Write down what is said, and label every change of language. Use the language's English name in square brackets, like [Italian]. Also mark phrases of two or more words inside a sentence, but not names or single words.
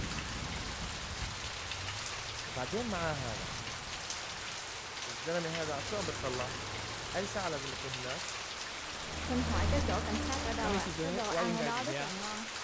[Arabic] بعدين معاها هذا الزلمة هذا شلون بتطلع؟ أي ساعة لازم يكون هناك؟ [Vietnamese] Xin hỏi cái chỗ cảnh sát ở đâu ạ? Cái đồ ăn ở đó rất là ngon.